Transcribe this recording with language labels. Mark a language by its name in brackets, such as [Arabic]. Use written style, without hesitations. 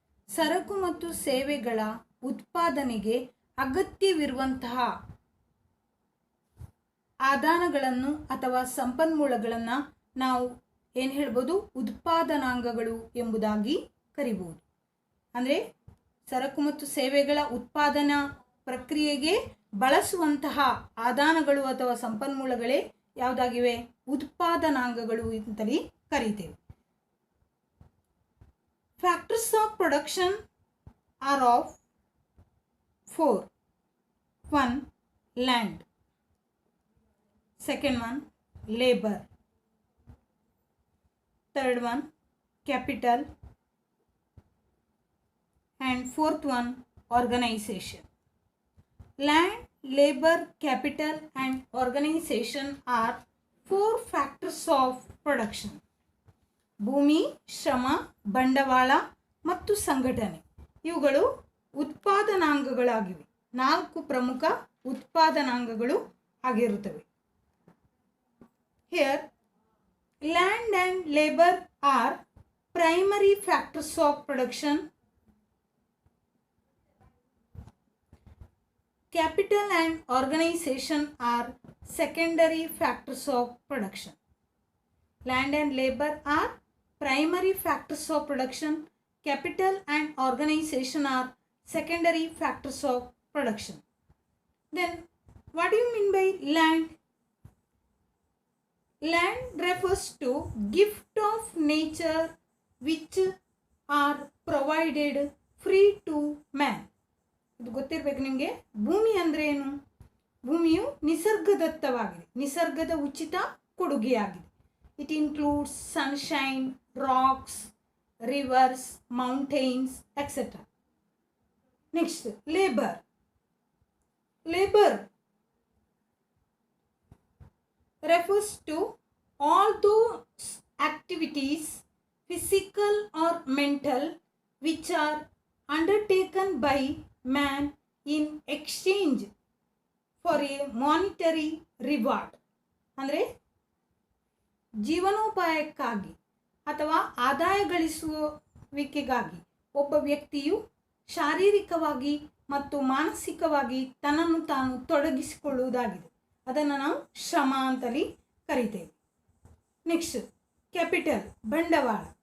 [Kannada] ಸರಕು ಮತ್ತು ಸೇವೆಗಳ ಉತ್ಪಾದನೆಗೆ ಅಗತ್ಯವಿರುವಂತಹ ಆದಾನಗಳನ್ನು ಅಥವಾ ಸಂಪನ್ಮೂಲಗಳನ್ನು ನಾವು ಏನು ಹೇಳ್ಬೋದು, ಉತ್ಪಾದನಾಂಗಗಳು ಎಂಬುದಾಗಿ ಕರಿಬಹುದು. ಅಂದರೆ ಸರಕು ಮತ್ತು ಸೇವೆಗಳ ಉತ್ಪಾದನಾ ಪ್ರಕ್ರಿಯೆಗೆ ಬಳಸುವಂತಹ ಆದಾನಗಳು ಅಥವಾ ಸಂಪನ್ಮೂಲಗಳೇ ಯಾವುದಾಗಿವೆ, ಉತ್ಪಾದನಾಂಗಗಳು ಅಂತಲೇ ಕರೀತೇವೆ. [English] Factors of production are of 4. 1. Land. Second one, labor. Third one, capital. And fourth one, organization. Land, labor, capital and organization are 4 factors of production. [Kannada] ಭೂಮಿ, ಶ್ರಮ, ಬಂಡವಾಳ ಮತ್ತು ಸಂಘಟನೆ ಇವುಗಳು ಉತ್ಪಾದನಾಂಗಗಳಾಗಿವೆ. 4 ಪ್ರಮುಖ ಉತ್ಪಾದನಾಂಗಗಳು ಆಗಿರುತ್ತವೆ. [English] Here, land and labor are primary factors of production. Capital and organization are secondary factors of production. Land and labor are primary factors of production. Capital and organization are secondary factors of production. Then, what do you mean by land? Land refers to gift of nature which are provided free to man. [Kannada] ಇದು ಗೊತ್ತಿರಬೇಕು ನಿಮಗೆ. ಭೂಮಿ ಅಂದರೆ ಏನು? ಭೂಮಿಯು ನಿಸರ್ಗದತ್ತವಾಗಿದೆ, ನಿಸರ್ಗದ ಉಚಿತ ಕೊಡುಗೆಯಾಗಿದೆ. [English] It includes sunshine, rocks, rivers, mountains, etc. Next, labor. Labor refers to all those activities, physical or mental, which are undertaken by man in exchange for a monetary reward. [Kannada] ಅಂದರೆ ಜೀವನೋಪಾಯಕ್ಕಾಗಿ ಅಥವಾ ಆದಾಯ ಗಳಿಸುವಿಕೆಗಾಗಿ ಒಬ್ಬ ವ್ಯಕ್ತಿಯು ಶಾರೀರಿಕವಾಗಿ ಮತ್ತು ಮಾನಸಿಕವಾಗಿ ತನ್ನನ್ನು ತಾನು ತೊಡಗಿಸಿಕೊಳ್ಳುವುದಾಗಿದೆ. ಅದನ್ನು ನಾವು ಶ್ರಮ ಅಂತಲೇ ಕರಿತೇವೆ. ನೆಕ್ಸ್ಟ್, ಕ್ಯಾಪಿಟಲ್, ಬಂಡವಾಳ.